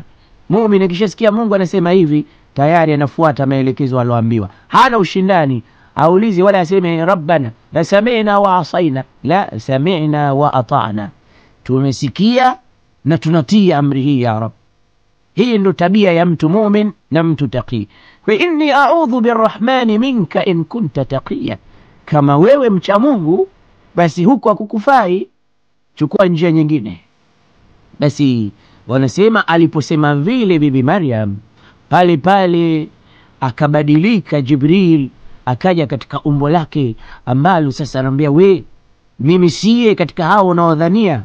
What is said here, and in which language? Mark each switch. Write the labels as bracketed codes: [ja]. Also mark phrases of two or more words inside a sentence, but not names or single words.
[sw] Muumini akishasikia Mungu anasema hivi, tayari anafuata maelekezo aliyoambiwa, hana ushindani. Aulizi wala aseme [ar] ربنا لا سمعنا وعصينا لا سمعنا وأطعنا, [sw] tumesikia na tunatii amri hii ya Rabb. Hii ndo tabia ya mtu mu'min na mtu taqi. [ar] فإني أعوذ بالرحمن منك إن كنت تقيا, [sw] kama wewe mcha Mungu basi huko hakukufai, chukua njia nyingine. Basi wanasema aliposema vile bibi Maryam, pale pale akabadilika Jibril, akaja katika umbo lake ambalo sasa anamwambia, we mimi siye katika hao unaodhania.